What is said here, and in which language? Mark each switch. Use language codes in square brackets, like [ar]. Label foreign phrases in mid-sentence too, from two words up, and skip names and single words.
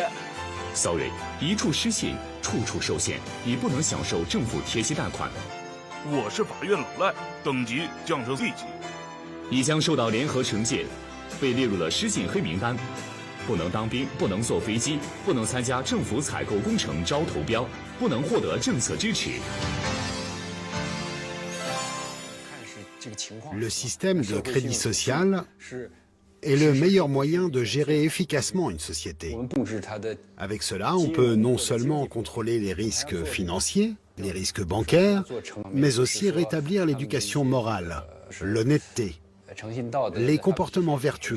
[zh] Sorry， 一处失信，处处受限，你不能享受政府贴息贷款。我是法院老赖，等级降成 C 级。你将受到联合惩戒，被列入了失信黑名单。不能当兵，不能坐飞机，不能参加政府采购工程招投标，不能获得政策支持。 [fr] Le système de crédit social est le meilleur moyen de gérer efficacement une société. Avec cela, on peut non seulement contrôler les risques financiers, les risques bancaires, mais aussi rétablir l'éducation morale, l'honnêteté, les comportements vertueux.